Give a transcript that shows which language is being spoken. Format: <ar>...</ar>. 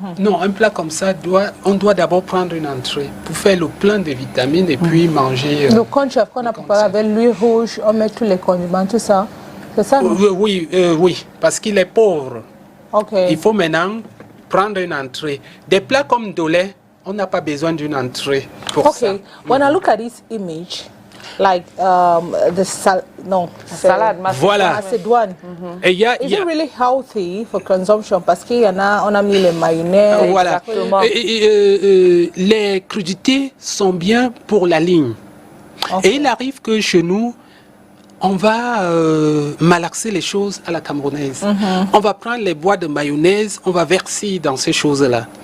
<fr>Non, un plat comme ça, on doit d'abord prendre une entrée pour faire le plein de vitamines et puis manger. Le conchap qu'on a préparé avec l'huile rouge, on met tous les condiments, tout ça. C'est ça? Non? Oui, parce qu'il est pauvre. Okay. Il faut maintenant prendre une entrée. Des plats comme Dolé, on n'a pas besoin d'une entrée pour ça. Okay.</fr> <en>When I look at this image, like the</en> <fr>Salade, Voilà. macédoine. Et il y a,</fr> <en>Is it really healthy for consumption?</en> <fr>Parce qu'il y en a, on a mis les mayonnaise. voilà. Exactement. Les crudités sont bien pour la ligne. Okay. Et il arrive que chez nous, on va malaxer les choses à la camerounaise. On va prendre les bois de mayonnaise, on va verser dans ces choses-là.</fr>